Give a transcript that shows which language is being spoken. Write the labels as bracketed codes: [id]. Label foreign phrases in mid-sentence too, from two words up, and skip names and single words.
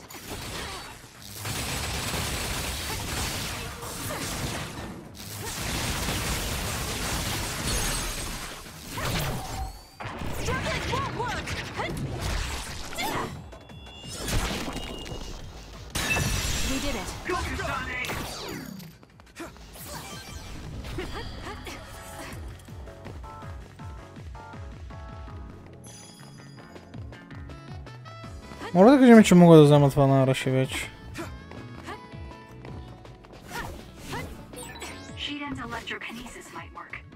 [en] Struggling won't work. We did it. Go, Kasane! [bg] Може да кажем, че мога да взема това на Араши вече. [en] Shiden's electrokinesis might work.